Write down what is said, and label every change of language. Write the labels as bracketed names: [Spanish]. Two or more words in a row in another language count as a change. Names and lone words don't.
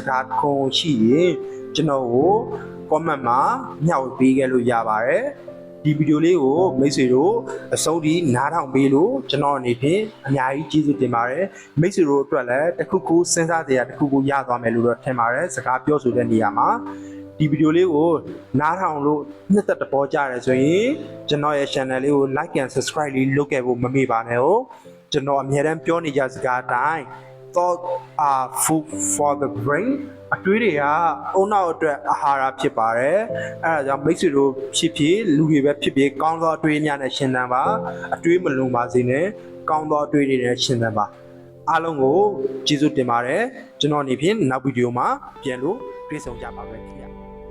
[Burmese] ကားခွန်ရှိရင်ကျွန်တော်ကို comment မှာမျှဝေပေးခဲ့လို့ရပါတယ်ဒီဗီဒီယိုလေးကိုမိတ်ဆွေတို့အဆုံးထိနားထောင်ပေးလို့ကျွန်တော်အနေဖြင့်အများကြီးကျေးဇူးတင် ပါတယ်မိတ်ဆွေတို့အတွက်လည်းတစ်ခုခုစဉ်းစားစရာတစ်ခုခုရသွားမယ်လို့တော့ထင်ပါတယ်စကားပြောဆိုတဲ့နေရာမှာဒီဗီဒီယိုလေး ကိုနားထောင်လို့နှစ်သက်တဘောကြတယ်ဆိုရင်ကျွန်တော်ရဲ့ channel လေးကို [English] like and subscribe [Burmese] လေးလုပ်ခဲ့ဖို့မမေ့ပါနဲ့ဟုတ်ကျွန်တော်အများတမ်းပြောနေကြစကားအတိုင်း [English] thought are food for the brain [Burmese] အတွေးတွေကအုံနောက်အတွက်အာဟာရဖြစ်ပါတယ်အဲဒါကြောင့်မိတ်ဆွေတို့ဖြစ်လူတွေပဲဖြစ်ကောင်းသောအတွေးများနဲ့ရှင်းသန်ပါအတွေးမလုံပါစေနဲ့ကောင်းသောအတွေးတွေနဲ့ရှင်းသန်ပါအားလုံးကိုကျေးဇူးတင်ပါတယ်ကျွန်တော်အနေဖြင့်နောက်ဗီဒီယိုမှာပြန်လို့တွေ့ဆုံကြပါမယ်ခင်ဗျာ